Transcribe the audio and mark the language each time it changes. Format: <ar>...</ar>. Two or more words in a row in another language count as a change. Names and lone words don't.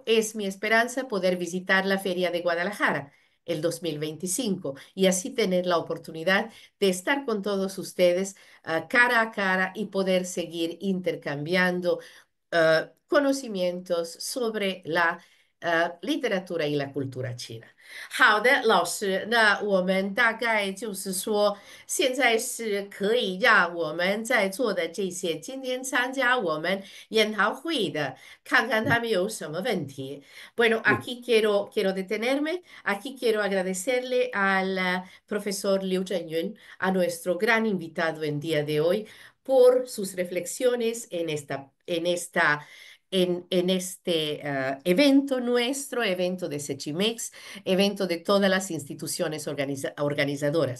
<es>Es mi esperanza poder visitar la Feria de Guadalajara el 2025 y así tener la oportunidad de estar con todos ustedes cara a cara y poder seguir intercambiando conocimientos sobre la literatura y la cultura china。</es> <zh>好的，老师，那我们大概就是说，现在是可以让我们在座的这些今天参加我们研讨会的，看看他们有什么问题。</zh> <es>Bueno, aquí quiero detenerme. Aquí quiero agradecerle al profesor Liu Zhenyun, a nuestro gran invitado en día de hoy, por sus reflexiones en este evento nuestro, evento de Sechimex, evento de todas las instituciones organizadoras.</es>